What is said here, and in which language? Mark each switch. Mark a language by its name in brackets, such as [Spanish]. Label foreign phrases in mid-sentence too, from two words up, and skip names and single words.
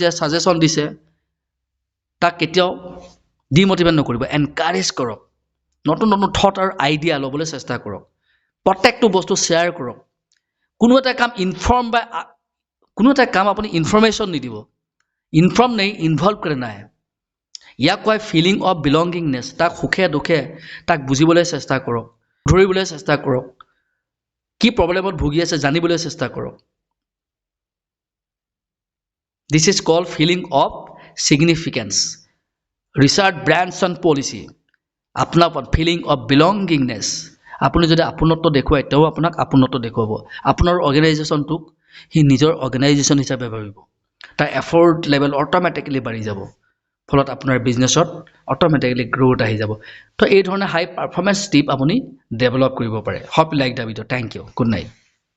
[Assamese] সাজেশন দিছে তাক কেতিয়াও ডিমোটিভেট নকৰিব এনকাৰেজ কৰক নতুন নতুন থট আৰু আইডিয়া ল'বলৈ চেষ্টা কৰক প্ৰত্যেকটো বস্তু শেয়াৰ কৰক কোনো এটা কাম ইনফৰ্ম বা কোনো এটা কাম আপুনি ইনফৰমেশন নিদিব ইনফৰ্ম নাই ইনভলভ কৰে নাই ইয়াক কয় [English] feeling of belongingness [Assamese] তাক সুখে দুখে তাক বুজিবলৈ চেষ্টা কৰক ধৰিবলৈ চেষ্টা কৰক কি প্ৰবলেমত ভুগি আছে জানিবলৈ চেষ্টা কৰক [English] This is called feeling of significance Richard Branson policy [Assamese] अपनापन [English] feeling of belongingness [Assamese] আপুনি যদি আপোনত্ব দেখুৱায় তেও আপোনাক আপোনত্ব দেখুৱাব আপোনাৰ অৰ্গানাইজেশনটোক হি নিজৰ অৰ্গানাইজেশন হিচাপে ভাবিব তাৰ এফৰ্ট লেভেল অটোমেটিক্যালি বাঢ়ি যাব ফলত আপোনাৰ বিজনেছত অটোমেটিক্যালি গ্ৰোথ আহি যাব তো এই ধৰণে [English] high performance tip [Assamese] আপুনি ডেভেলপ কৰিব পাৰে [English] hope like the video thank you good night